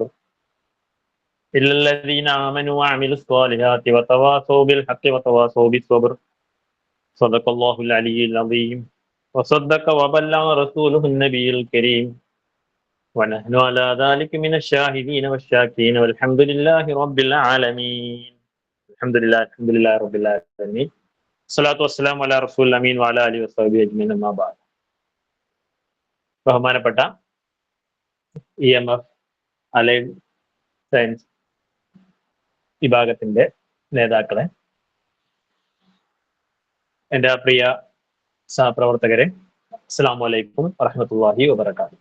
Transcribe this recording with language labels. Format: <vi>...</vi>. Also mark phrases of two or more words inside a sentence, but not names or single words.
<ar>إلا الذين آمنوا وعملوا الصالحات وتواصوا بالحق وتواصوا بالصبر صدق الله العلي العظيم وصدق وبلغ رسوله النبي الكريم ونحن على ذلك من الشاهدين والشاكرين والحمد لله رب العالمين الحمد لله رب العالمين الصلاة والسلام على الرسول الأمين وعلى آله وصحبه أجمعين أما بعد.</ar> <ml>ബഹുമാനപ്പെട്ട EMF</ml> <en>allied science</en> <ml>വിഭാഗത്തിന്റെ നേതാക്കളെ, എൻ്റെ പ്രിയ സഹപ്രവർത്തകരെ,</ml> <ar>السلام عليكم ورحمة الله وبركاته.</ar>